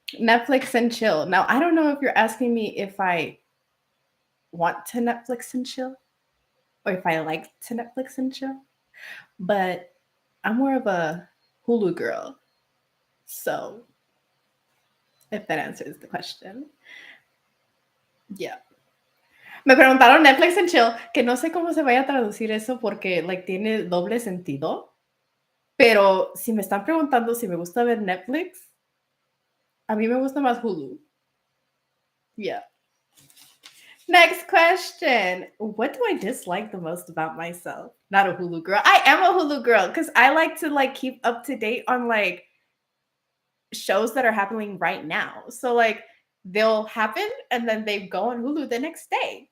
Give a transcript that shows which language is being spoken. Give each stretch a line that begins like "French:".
English: Netflix and chill. Now, I don't know if you're asking me if I want to Netflix and chill or if I like to Netflix and chill, but I'm more of a Hulu girl. So, if that answers the question. Yeah.
Spanish: Me preguntaron
English: Netflix and chill,
Spanish: que no sé cómo se vaya a traducir eso porque
English: like
Spanish: tiene doble sentido. Pero si me están preguntando si me gusta ver Netflix, a mí me gusta más Hulu.
English: Yeah. Next question. What do I dislike the most about myself? Not a Hulu girl. I am a Hulu girl because I like to like keep up to date on like shows that are happening right now. So like they'll happen and then they go on Hulu the next day.